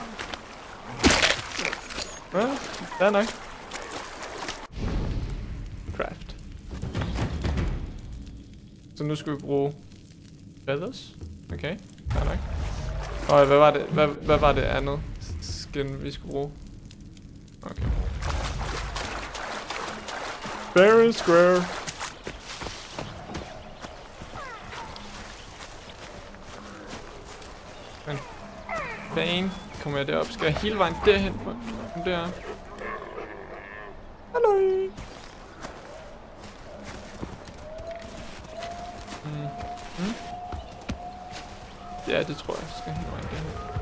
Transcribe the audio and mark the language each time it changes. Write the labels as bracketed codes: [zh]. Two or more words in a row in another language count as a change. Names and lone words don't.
[da] Ja, det er nok. Craft. Så nu skal vi bruge feathers. Okay, det er nok. Og hvad var det andet skin, vi skulle bruge? [en] Okay. Very square. [da] Men fane, kommer jeg derop? Skal jeg hele vejen derhen på? Der. Hallo. Ja, det tror jeg. Skal hele vejen derhen.